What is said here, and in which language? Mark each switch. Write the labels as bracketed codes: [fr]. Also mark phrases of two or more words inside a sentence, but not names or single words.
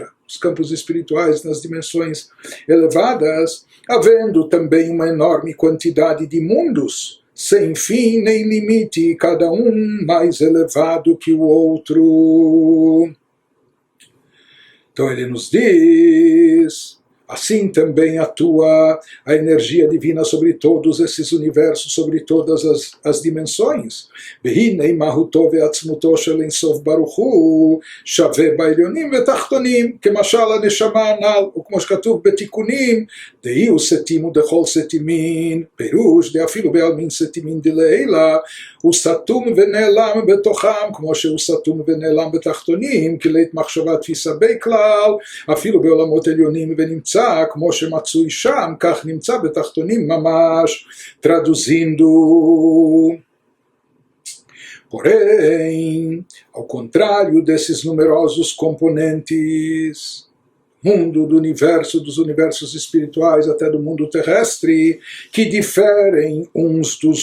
[pt] Os campos espirituais nas dimensões elevadas, havendo também uma enorme quantidade de mundos, sem fim nem limite, cada um mais elevado que o outro. Então ele nos diz: assim também atua a energia divina sobre todos esses universos, sobre todas as dimensões. [he] והנה מהותו ועצמותו של אין סוף ברוך הוא שווה בעליונים ותחתונים, כמשל הנשמה הנ"ל, וכמו שכתוב בתיקונים, דהי הוא סתים ודכל סתימין, פירוש דאפילו בעלמין סתימין דלעילה, הוא סתום ונעלם בתוכם, כמו שהוא סתום ונעלם בתחתונים, כלית מחשבה תפיסה בכלל, אפילו בעולמות עליונים ונמצא כמו שמצוי שם, כך נמצא בתחתונים ממש. [pt] Traduzindo: porém, ao contrário desses numerosos componentes, mundo do universo, dos universos espirituais, até do mundo terrestre, que diferem uns dos